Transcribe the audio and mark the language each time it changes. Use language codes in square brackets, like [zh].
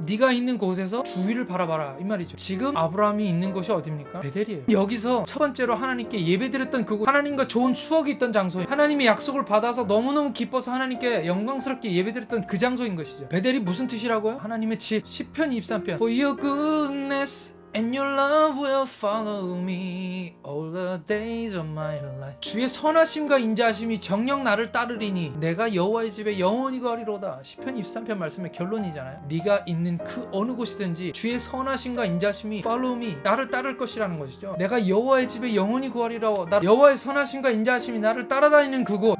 [ko] 네가 있는 곳에서 주위를 바라봐라 이 말이죠. 지금 아브라함이 있는 곳이 어디입니까? 베델이에요. 여기서 첫 번째로 하나님께 예배드렸던 그곳, 하나님과 좋은 추억이 있던 장소, 하나님의 약속을 받아서 너무너무 기뻐서 하나님께 영광스럽게 예배드렸던 그 장소인 것이죠. 베델이 무슨 뜻이라고요? 하나님의 집. 시편 23편 [en] For your goodness And your love will follow me all the days of my life. [ko] 주의 선하심과 인자하심이 정녕 나를 따르리니 내가 여호와의 집에 영원히 거하리로다. 시편 23편 말씀의 결론이잖아요. 네가 있는 그 어느 곳이든지 주의 선하심과 인자하심이 [en] follow me, [ko] 나를 따를 것이라는 것이죠. 내가 여호와의 집에 영원히 거하리라고. 여호와의 선하심과 인자하심이 나를 따라다니는 그곳.